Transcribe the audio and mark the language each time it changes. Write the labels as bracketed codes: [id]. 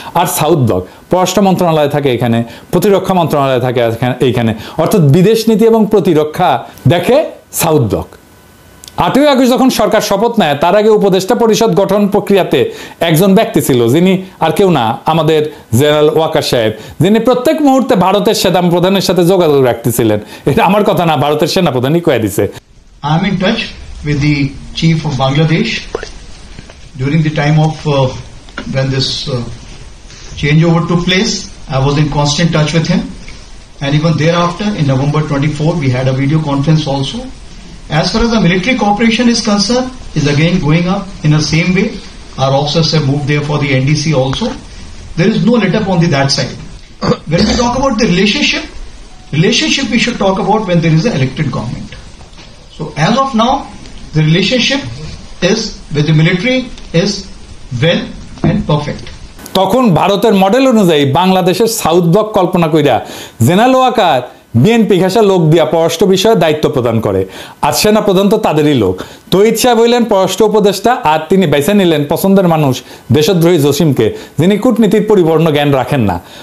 [bn] আর south block, পররাষ্ট্র মন্ত্রণালয় থাকে এখানে, প্রতিরক্ষা মন্ত্রণালয় থাকে এইখানে, অর্থাৎ বিদেশ নীতি এবং প্রতিরক্ষা দেখে সাউথ ব্লক। 8ই আগস্ট যখন সরকার শপথ নেয় তার আগে উপদেষ্টা পরিষদ গঠন প্রক্রিয়াতে একজন ব্যক্তি ছিল, যিনি আর কেউ না, আমাদের জেনারেল ওয়াকার সাহেব, যিনি প্রত্যেক মুহূর্তে ভারতের সেনা প্রধানের সাথে যোগাযোগ রাখতেছিলেন। এটা আমার কথা না, ভারতের সেনাপ্রধানই কয়ে দিছে। [en] I am in touch with the chief of Bangladesh during the time of when this changeover took place. I was in constant touch with him, and even thereafter in November 24 we had a video conference also. As far as the military cooperation is concerned, is again going up in the same way. Our officers have moved there for the NDC also. There is no let up on that side. When we talk about the relationship we should talk about when there is an elected government. So as of now, the relationship is with the military is well and perfect. [bn] তখন ভারতের model অনুযায়ী বাংলাদেশের south block কল্পনা কইরা general Waker BNP ঘাসা লোক দিয়া পররাষ্ট্র বিষয়ে দায়িত্ব প্রদান করে, আর সেনা প্রধান তো তাদেরই লোক। তৌহিদ সাহেব হইলেন পররাষ্ট্র উপদেষ্টা, আর তিনি বেছে নিলেন পছন্দের মানুষ দেশদ্রোহী জসিমকে, যিনি কূটনীতির পরিপূর্ণ জ্ঞান রাখেন না।